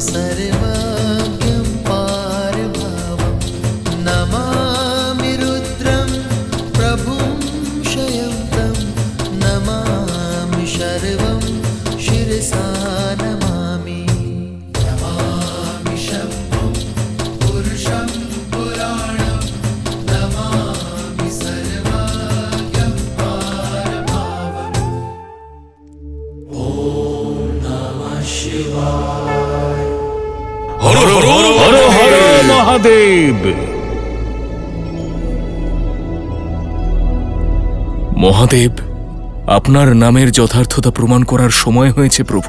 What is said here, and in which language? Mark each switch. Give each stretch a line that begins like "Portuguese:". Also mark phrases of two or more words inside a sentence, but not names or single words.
Sanskrit: सर्वज्ञं पारभावं नमामि रुद्रं प्रभुं शयन्तं नमामि शर्वं शिरसा नमामि नमामि शम्भुं पुरुषं पुराणं नमामि सर्वज्ञं पारभावम्
Bangla: হর হর হর হর মহাদেব। মহাদেব, আপনার নামের যথার্থতা প্রমাণ করার সময় হয়েছে প্রভু।